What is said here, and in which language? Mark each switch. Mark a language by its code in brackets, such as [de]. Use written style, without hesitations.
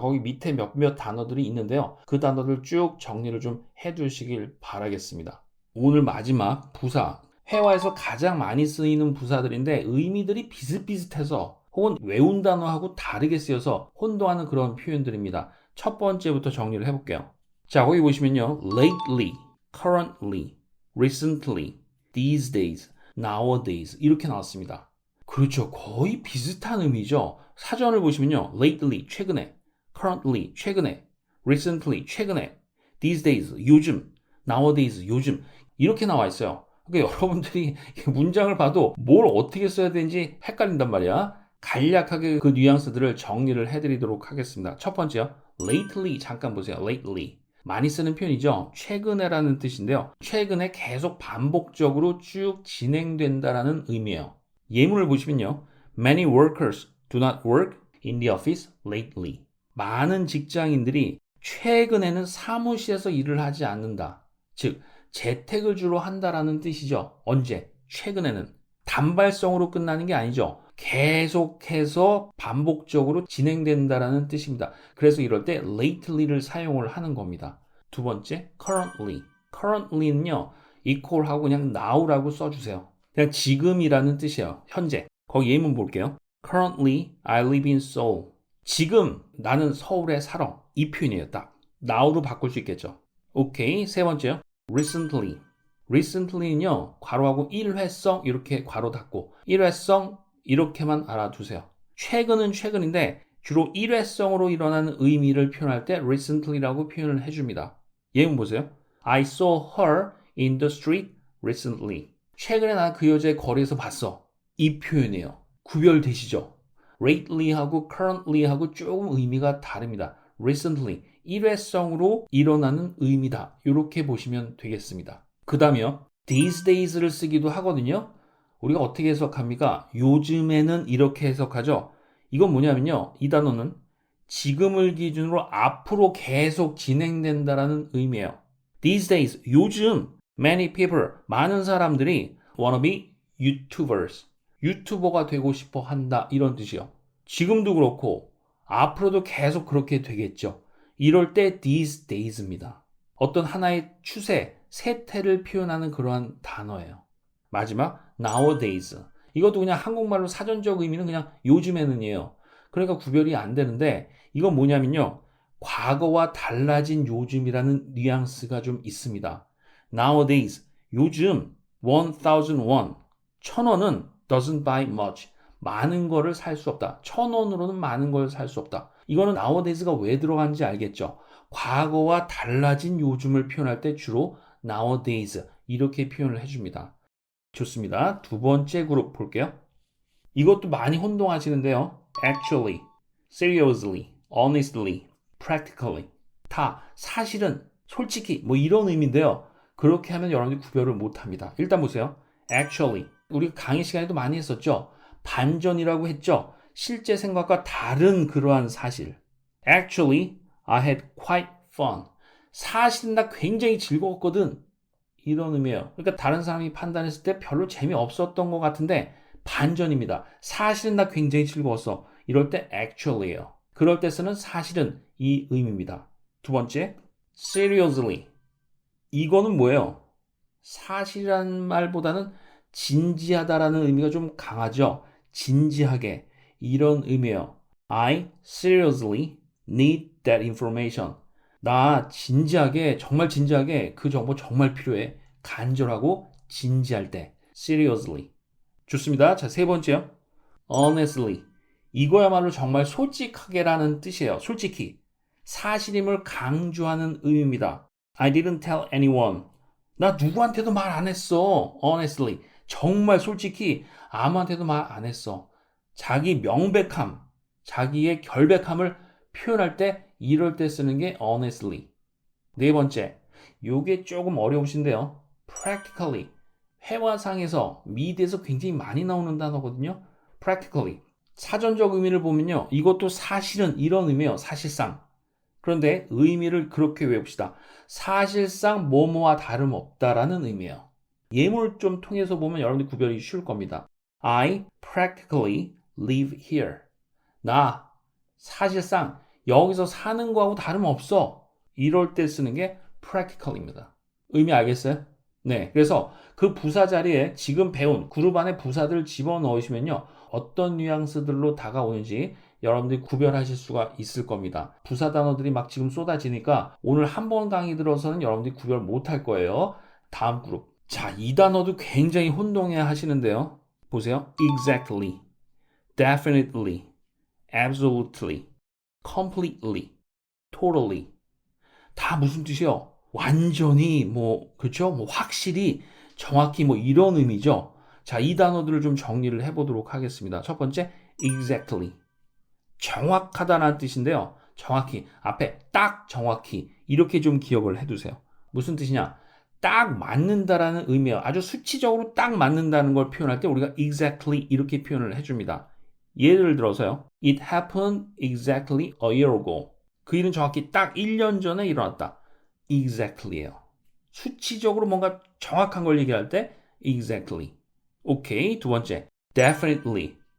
[ko] 거기 밑에 몇몇 단어들이 있는데요. 그 단어들 쭉 정리를 좀 해두시길 바라겠습니다. 오늘 마지막 부사. 회화에서 가장 많이 쓰이는 부사들인데 의미들이 비슷비슷해서 혹은 외운 단어하고 다르게 쓰여서 혼동하는 그런 표현들입니다. 첫 번째부터 정리를 해볼게요. 자, 거기 보시면요. [en] lately, currently, recently, these days, nowadays [ko] 이렇게 나왔습니다. 그렇죠. 거의 비슷한 의미죠. 사전을 보시면요. lately, 최근에, currently, 최근에, recently, 최근에, these days, 요즘, nowadays, 요즘 이렇게 나와 있어요. 그러니까 여러분들이 문장을 봐도 뭘 어떻게 써야 되는지 헷갈린단 말이야. 간략하게 그 뉘앙스들을 정리를 해드리도록 하겠습니다. 첫 번째요. lately 잠깐 보세요. lately. 많이 쓰는 표현이죠. 최근에라는 뜻인데요. 최근에 계속 반복적으로 쭉 진행된다라는 의미예요. 예문을 보시면요. [en] Many workers do not work in the office lately. [ko] 많은 직장인들이 최근에는 사무실에서 일을 하지 않는다. 즉, 재택을 주로 한다라는 뜻이죠. 언제? 최근에는. 단발성으로 끝나는 게 아니죠. 계속해서 반복적으로 진행된다라는 뜻입니다. 그래서 이럴 때 lately를 사용을 하는 겁니다. 두 번째, currently. currently는요, equal하고 그냥 now라고 써주세요. 그냥 지금이라는 뜻이에요. 현재. 거기 예문 볼게요. [en] Currently, I live in Seoul. [ko] 지금 나는 서울에 살아. 이 표현이에요. 딱. now로 바꿀 수 있겠죠. 오케이. 세 번째요. recently. recently는요, 괄호하고 일회성 이렇게 괄호 닫고 일회성 이렇게만 알아두세요. 최근은 최근인데 주로 일회성으로 일어나는 의미를 표현할 때 recently라고 표현을 해줍니다. 예문 보세요. [en] I saw her in the street recently. [ko] 최근에 난 그 여자의 거리에서 봤어. 이 표현이에요. 구별되시죠? lately하고 currently하고 조금 의미가 다릅니다. recently, 일회성으로 일어나는 의미다. 이렇게 보시면 되겠습니다. 그 다음에요. these days를 쓰기도 하거든요. 우리가 어떻게 해석합니까? 요즘에는 이렇게 해석하죠. 이건 뭐냐면요. 이 단어는 지금을 기준으로 앞으로 계속 진행된다라는 의미예요. [en] These days, [ko] 요즘 [en] many people, [ko] 많은 사람들이 [en] wanna be YouTubers. [ko] 유튜버가 되고 싶어 한다. 이런 뜻이요. 지금도 그렇고 앞으로도 계속 그렇게 되겠죠. 이럴 때 these days입니다. 어떤 하나의 추세, 세태를 표현하는 그러한 단어예요. 마지막 nowadays. 이것도 그냥 한국말로 사전적 의미는 그냥 요즘에는이에요. 그러니까 구별이 안 되는데 이건 뭐냐면요. 과거와 달라진 요즘이라는 뉘앙스가 좀 있습니다. nowadays. 요즘 1001. [en] 1000원은 doesn't buy much. [ko] 많은 거를 살 수 없다. 1000원으로는 많은 걸 살 수 없다. 이거는 nowadays가 왜 들어간지 알겠죠? 과거와 달라진 요즘을 표현할 때 주로 nowadays 이렇게 표현을 해줍니다. 좋습니다. 두 번째 그룹 볼게요. 이것도 많이 혼동하시는데요. actually, seriously, honestly, practically 다 사실은, 솔직히 뭐 이런 의미인데요. 그렇게 하면 여러분들이 구별을 못합니다. 일단 보세요. actually, 우리 강의 시간에도 많이 했었죠. 반전이라고 했죠. 실제 생각과 다른 그러한 사실. [en] Actually, I had quite fun. [ko] 사실은 나 굉장히 즐거웠거든. 이런 의미예요. 그러니까 다른 사람이 판단했을 때 별로 재미없었던 것 같은데 반전입니다. 사실은 나 굉장히 즐거웠어. 이럴 때 actually예요. 그럴 때 쓰는 사실은 이 의미입니다. 두 번째, seriously. 이거는 뭐예요? 사실이라는 말보다는 진지하다라는 의미가 좀 강하죠. 진지하게 이런 의미예요. [en] I seriously need that information. [ko] 나 진지하게 정말 진지하게 그 정보 정말 필요해. 간절하고 진지할 때 seriously. 좋습니다. 자, 세 번째요. honestly. 이거야말로 정말 솔직하게라는 뜻이에요. 솔직히. 사실임을 강조하는 의미입니다. [en] I didn't tell anyone. [ko] 나 누구한테도 말 안 했어. [en] honestly. [ko] 정말 솔직히 아무한테도 말 안 했어. 자기 명백함, 자기의 결백함을 표현할 때 이럴 때 쓰는 게 honestly. 네 번째. 요게 조금 어려우신데요. [en] practically. [ko] 회화상에서 미드에서 굉장히 많이 나오는 단어거든요. practically. 사전적 의미를 보면요. 이것도 사실은 이런 의미예요. 사실상. 그런데 의미를 그렇게 외웁시다. 사실상 뭐뭐와 다름없다라는 의미예요. 예문을 좀 통해서 보면 여러분들 구별이 쉬울 겁니다. [en] I practically live here. [ko] 나 사실상 여기서 사는 거하고 다름없어. 이럴 때 쓰는 게 practically입니다. 의미 알겠어요? 네. 그래서 그 부사 자리에 지금 배운 그룹 안에 부사들을 집어넣으시면요. 어떤 뉘앙스들로 다가오는지 여러분들이 구별하실 수가 있을 겁니다. 부사 단어들이 막 지금 쏟아지니까 오늘 한 번 강의 들어서는 여러분들이 구별 못할 거예요. 다음 그룹. 자, 이 단어도 굉장히 혼동해 하시는데요. 보세요. [en] exactly, definitely, absolutely, completely, totally. [ko] 다 무슨 뜻이요? 완전히 뭐 그렇죠? 뭐 확실히 정확히 뭐 이런 의미죠. 자, 이 단어들을 좀 정리를 해보도록 하겠습니다. 첫 번째, exactly. 정확하다는 뜻인데요. 정확히 앞에 딱 정확히 이렇게 좀 기억을 해두세요. 무슨 뜻이냐? 딱 맞는다라는 의미예요. 아주 수치적으로 딱 맞는다는 걸 표현할 때 우리가 exactly 이렇게 표현을 해줍니다. 예를 들어서요. [en] It happened exactly a year ago. [ko] 그 일은 정확히 딱 1년 전에 일어났다. exactly예요. 수치적으로 뭔가 정확한 걸 얘기할 때 exactly. 오케이. 두 번째, definitely.